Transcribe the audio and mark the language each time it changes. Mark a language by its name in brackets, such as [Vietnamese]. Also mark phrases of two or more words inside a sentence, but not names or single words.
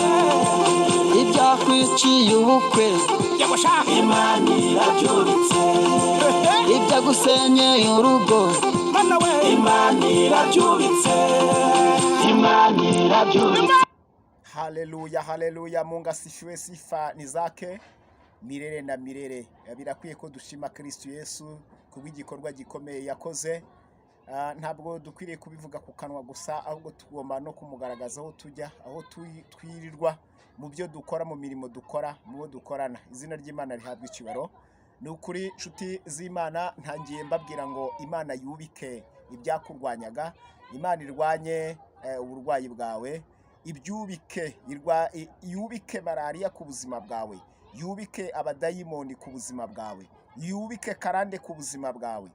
[Kinyarwanda] ibyakwiciye ubukwe Imana irabyubitse ibyagusenyeye urugo Imana irabyubitse Imana irabyubitse. Haleluya, haleluya. [Swahili] Mungu asifiwe, sifa ni zake milele na milele. [Kinyarwanda] Birakwiye ko dushima Kristo Yesu kubw'igikorwa gikomeye yakoze. Ntabwo dukwiriye kubivuga ku kanwa gusa, ahubwo tugomba no kumugaragaza aho tujya, aho twirirwa, mu byo dukora, mu mirimo dukora, mu bo dukorana. Izina ry'Imana rihabwa icyubahiro. Ni ukuri nshuti z'Imana, ntangiye mbabwira ngo Imana yubike ibyakurwanyaga, Imana irwanye uburwayi bwawe, yubike malariya ku buzima bwawe, yubike abadayimoni ku buzima bwawe, yubike karande ku buzima bwawe.